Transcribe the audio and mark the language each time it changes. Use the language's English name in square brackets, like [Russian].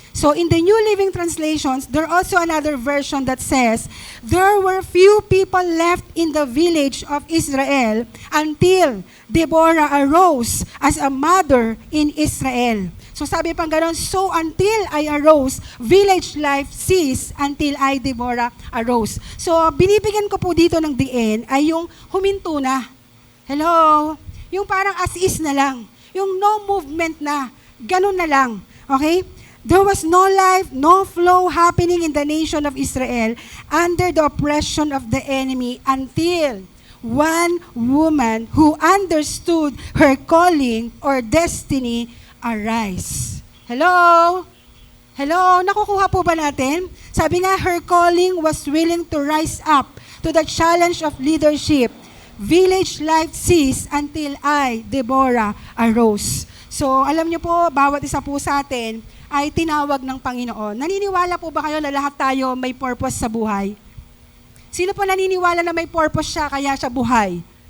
[English] So in the New Living Translations, there also another version that says, there were few people left in the village of Israel until Deborah arose as a mother in Israel. [Filipino] So sabi pang gano'n, [English] so until I arose, village life ceased until I, Deborah, arose. [Filipino] So binibigyan ko po dito ng DN ay yung huminto na. [English] Hello? [Filipino] Yung parang as is na lang. Yung [English] no movement [Filipino] na. Ganun na lang. Okay? [English] There was no life, no flow happening in the nation of Israel under the oppression of the enemy until one woman who understood her calling or destiny arise. Hello? Hello? [Filipino] Nakukuha po ba natin? Sabi nga, [English] her calling was willing to rise up to the challenge of leadership. Village life ceased until I, Deborah, arose. [Filipino] So, alam niyo po, bawat isa po sa atin ay tinawag ng Panginoon. Naniniwala po ba kayo na lahat tayo may purpose sa buhay? Sino po naniniwala na may purpose siya kaya siya buhay?